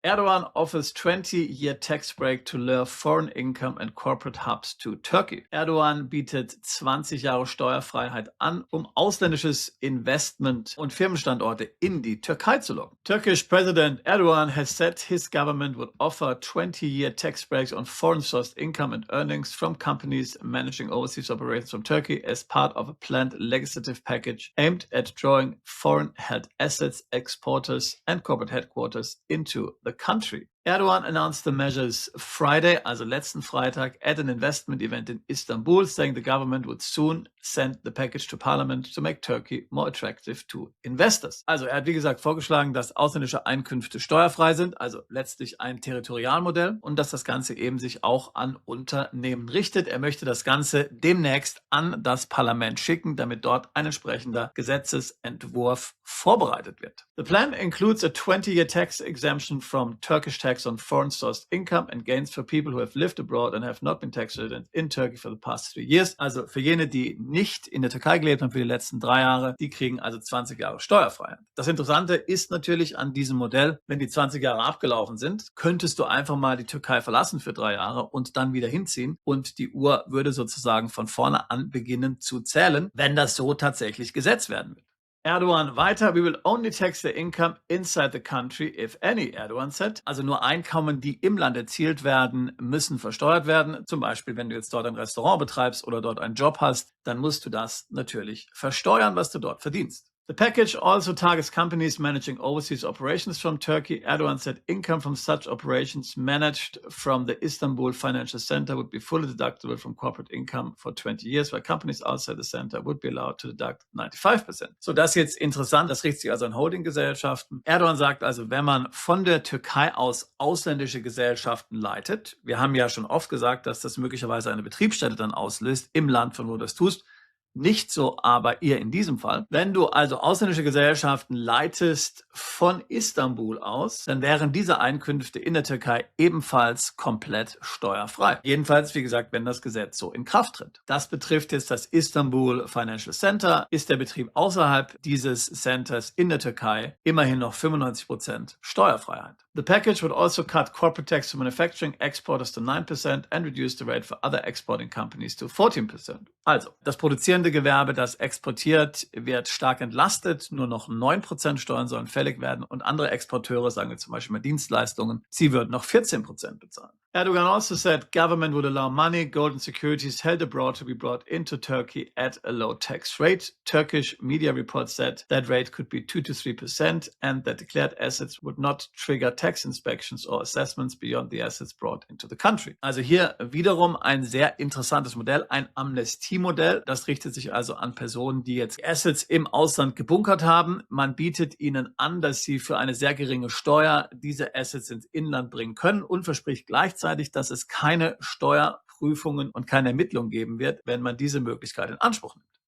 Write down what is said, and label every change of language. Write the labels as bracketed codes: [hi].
[en] Erdogan offers 20-year tax break to lure foreign income and corporate hubs to Turkey. [de] Erdogan bietet 20 Jahre Steuerfreiheit an, um ausländisches Investment und Firmenstandorte in die Türkei zu locken. [en] Turkish President Erdogan has said his government would offer 20-year tax breaks on foreign-sourced income and earnings from companies managing overseas operations from Turkey as part of a planned legislative package aimed at drawing foreign-held assets, exporters and corporate headquarters into the country. Erdogan announced the measures Friday, [de] also letzten Freitag, [en] at an investment event in Istanbul, saying the government would soon send the package to parliament to make Turkey more attractive to investors. [de] Also er hat wie gesagt vorgeschlagen, dass ausländische Einkünfte steuerfrei sind, also letztlich ein Territorialmodell und dass das Ganze eben sich auch an Unternehmen richtet. Er möchte das Ganze demnächst an das Parlament schicken, damit dort ein entsprechender Gesetzesentwurf vorbereitet wird. [en] The plan includes a 20-year tax exemption from Turkish tax on foreign sourced income and gains for people who have lived abroad and have not been tax resident in Turkey for the past 3 years. [de] Also für jene, die nicht in der Türkei gelebt haben für die letzten 3 Jahre, die kriegen also 20 Jahre Steuerfreiheit. Das Interessante ist natürlich an diesem Modell, wenn die 20 Jahre abgelaufen sind, könntest du einfach mal die Türkei verlassen für 3 Jahre und dann wieder hinziehen und die Uhr würde sozusagen von vorne an beginnen zu zählen, wenn das so tatsächlich gesetzt werden wird. Erdogan weiter, [en] we will only tax the income inside the country, if any, Erdogan said. [de] Also nur Einkommen, die im Land erzielt werden, müssen versteuert werden. Zum Beispiel, wenn du jetzt dort ein Restaurant betreibst oder dort einen Job hast, dann musst du das natürlich versteuern, was du dort verdienst. [en] The package also targets companies managing overseas operations from Turkey. Erdogan said income from such operations managed from the Istanbul Financial Center would be fully deductible from corporate income for 20 years, while companies outside the center would be allowed to deduct 95%. [de] So, das ist jetzt interessant. Das richtet sich also an Holdinggesellschaften. Erdogan sagt also, wenn man von der Türkei aus ausländische Gesellschaften leitet, wir haben ja schon oft gesagt, dass das möglicherweise eine Betriebsstätte dann auslöst im Land, von wo du das tust, Nicht so aber ihr in diesem Fall. Wenn du also ausländische Gesellschaften leitest von Istanbul aus, dann wären diese Einkünfte in der Türkei ebenfalls komplett steuerfrei. Jedenfalls, wie gesagt, wenn das Gesetz so in Kraft tritt. Das betrifft jetzt das Istanbul Financial Center. Ist der Betrieb außerhalb dieses Centers in der Türkei immerhin noch 95% Steuerfreiheit. [en] The package would also cut corporate tax for manufacturing exporters to 9% and reduce the rate for other exporting companies to 14%. [de] Also, das produzierende Gewerbe, das exportiert, wird stark entlastet. Nur noch 9% Steuern sollen fällig werden und andere Exporteure, sagen wir zum Beispiel mal Dienstleistungen, sie würden noch 14% bezahlen. [en] Erdogan also said government would allow money, gold and securities held abroad to be brought into Turkey at a low tax rate. Turkish media reports said that rate could be 2 to 3% and that declared assets would not trigger tax inspections or assessments beyond the assets brought into the country. [de] Also hier wiederum ein sehr interessantes Modell, ein Amnestiemodell. Das richtet sich also an Personen, die jetzt Assets im Ausland gebunkert haben. Man bietet ihnen an, dass sie für eine sehr geringe Steuer diese Assets ins Inland bringen können und verspricht gleichzeitig, dass es keine Steuerprüfungen und keine Ermittlungen geben wird, wenn man diese Möglichkeit in Anspruch nimmt.